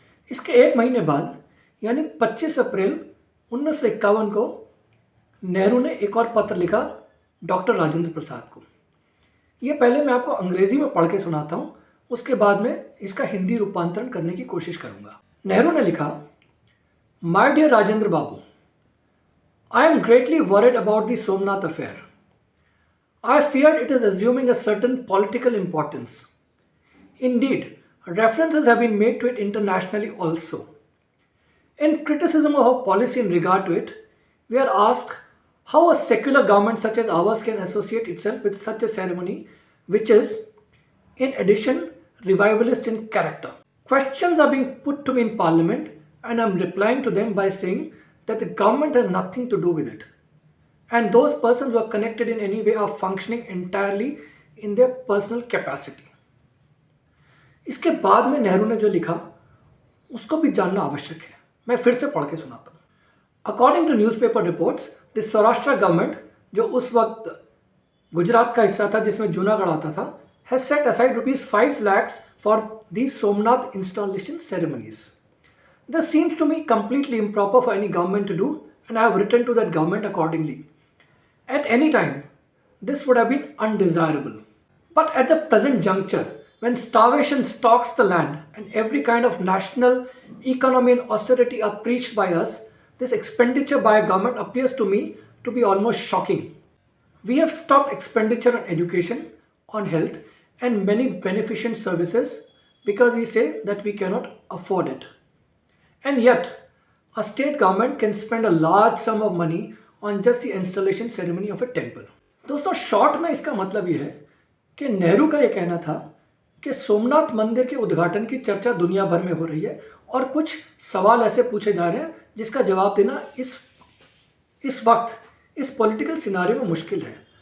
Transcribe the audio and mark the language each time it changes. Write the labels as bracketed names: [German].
[Hindi] इसके एक महीने बाद, यानी 25 अप्रैल 1951 को नेहरू ने एक और पत्र लिखा डॉक्टर राजेंद्र प्रसाद को। ये पहले मैं आपको अंग्रेजी में पढ़ के सुनाता हूँ, उसके बाद में इसका हिंदी रूपांतरण करने की कोशिश करूँगा। नेहरू ने लिखा, [English] My dear Rajendra Babu, I am greatly worried about the Somnath affair. I feared it is assuming a certain political importance. Indeed, references have been made to it internationally also. In criticism of our policy in regard to it, we are asked how a secular government such as ours can associate itself with such a ceremony, which is, in addition, revivalist in character. Questions are being put to me in Parliament, and I am replying to them by saying that the government has nothing to do with it, and those persons who are connected in any way are functioning entirely in their personal capacity. [Hindi] इसके बाद में नेहरू ने जो लिखा उसको भी जानना आवश्यक है। मैं फिर से पढ़ के सुनाता हूँ। [English] according to newspaper reports, the Saurashtra government, [Hindi] जो उस वक्त गुजरात का हिस्सा था जिसमें जूनागढ़ आता था, [English] Has set aside ₹5 lakhs for the Somnath installation ceremonies. This seems to me completely improper for any government to do, and I have written to that government accordingly. At any time, this would have been undesirable. But at the present juncture, when starvation stalks the land and every kind of national economy and austerity are preached by us, this expenditure by a government appears to me to be almost shocking. We have stopped expenditure on education, on health, and many beneficent services because we say that we cannot afford it. And yet, a state government can spend a large sum of money on just the installation ceremony of a temple. [Hindi] दोस्तों, short में इसका मतलब ये है कि नेहरू का ये कहना था कि सोमनाथ मंदिर के उद्घाटन की चर्चा दुनिया भर में हो रही है और कुछ सवाल ऐसे पूछे जा रहे हैं जिसका जवाब देना इस वक्त इस पॉलिटिकल सिनारियो में मुश्किल है।